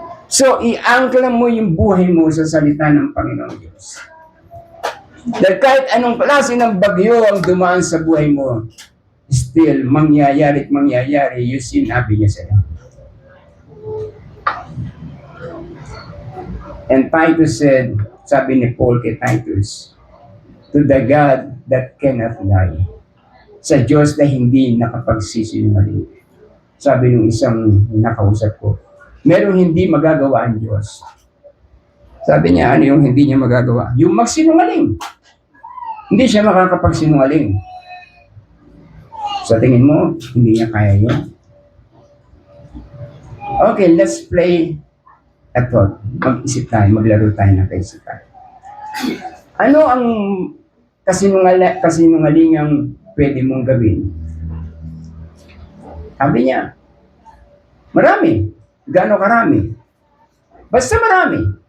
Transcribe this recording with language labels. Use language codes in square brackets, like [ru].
[tl] So, i-angkla mo yung buhay mo sa salita ng Panginoong Diyos. Dahil kahit anong klase ng bagyo ang dumaan sa buhay mo, still, mangyayari yung sinabi niya sa'yo. [en] And Titus said, [tl] sabi ni Paul kay Titus, [en] to the God that cannot lie. [tl] Sa Diyos na hindi nakapagsisinungaling. Sabi ng isang nakausap ko, merong hindi magagawa ang Diyos. Sabi niya, ano yung hindi niya magagawa? Yung magsinungaling. Hindi siya makakapagsinungaling. Sa tingin mo, hindi niya kaya yun. [en] Okay, let's play a thought. [tl] Mag-isip tayo, maglaro tayo ng kaisipan. Ano ang kasinungalingang pwede mong gawin? Sabi niya, marami. Gaano karami? Basta marami.